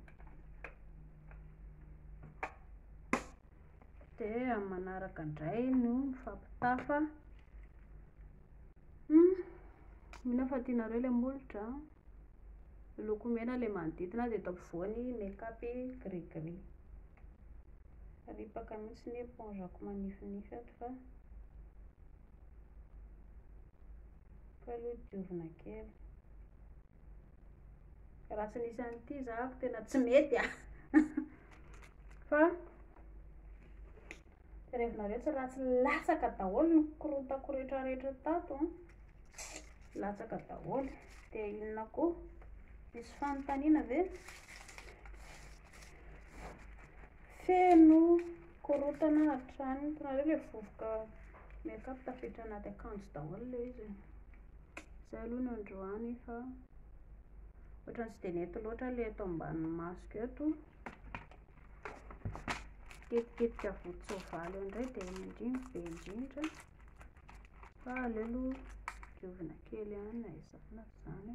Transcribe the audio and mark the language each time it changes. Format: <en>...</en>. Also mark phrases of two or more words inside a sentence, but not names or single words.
<mg>Dia amin'ny manaraka indray no mifampitafa. Mino fa tianareo le molotra. Lokomena le manodidina dia eto ampovoany make-up gris-gris. Ripaka mihitsy ny epongako manifinify ato fa aloha diovina kely. Raha tsy nisy an'ity zahako tena tsy mety a. Fa rehevinareo tsy ratsy latsaka daholo ny korotako rehetrarehetra tato. Latsaka daholo. Dia inona koa? Misy fanontaniana ve? Feno korotana hatrany. Hitanareo le vovoka make-up tafiditra anaty akanjo daholo le izy. Zay aloha ny androany fa ohatrany tsy dia nety loatra le eto ambanin'ny masoko eto. Kitikitika vody-tsoavaly indray dia indrindra be indrindra. Fa aleo aloha diovina kely ihany na izany na izany.</mg>